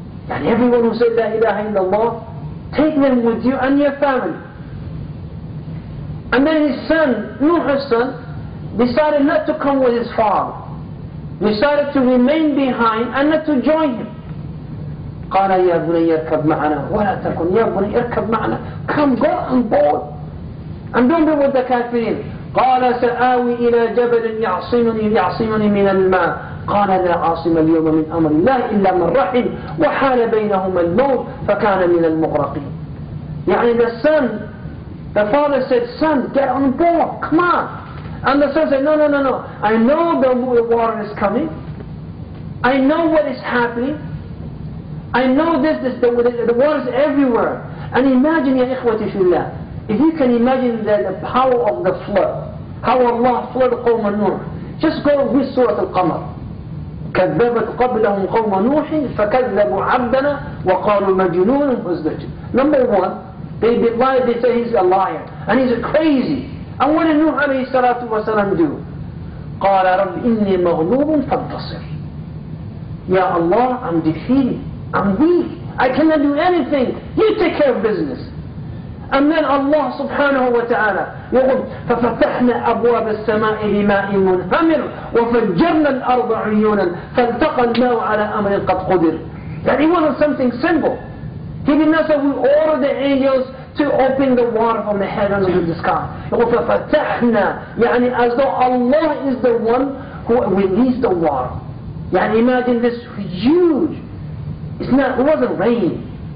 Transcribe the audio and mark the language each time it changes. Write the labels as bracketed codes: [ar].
[en] And everyone who said La ilaha illallah, take them with you and your family. And then his son, Nuh's son, decided not to come with his father. Decided to remain behind and not to join him. [ar] قال يا بني اركب معنا ولا تكن يا بني اركب معنا. [en] Come, go on board and don't be with the kafirin. [ar] قال سآوي إلى جبل يعصمني من الماء قال لا عاصم اليوم من أمر الله إلا من رحم وحال بينهما الموت فكان من المغرقين. [en] يعني the father said, son, get on board, come on. And the son said, no, I know the water is coming, I know what is happening, I know the water is everywhere. And imagine, [ar] ya ikhwati fillah, [en] if you can imagine the power of the flood, how Allah flooded قوم نوح. Just go with Surah Al-Qamar. [ar] كذبت قبلهم قوم نوح فكذبوا عبدنا وقالوا مجنون وازدجر. [en] Number one, they lied, they say he's a liar and he's crazy. And what did Nuh alayhi salatu wasalam do? [ar] قال رب إني مغلوب فانتصر. [en] Ya Allah, I'm defeated, I'm weak, I cannot do anything, you take care of business. And then [ar] Allah subhanahu wa ta'ala يقول ففتحنا أبواب السماء بماء منهمر وفجرنا الأرض عيونا فالتقى الماء على أمر قد قدر. [en] That it wasn't something simple. He did not say we order the angels to open the water from the heavens to the sky. [ar] يقول ففتحنا, [en] يعني as though Allah is the one who released the water. يعني imagine this huge, it wasn't rain.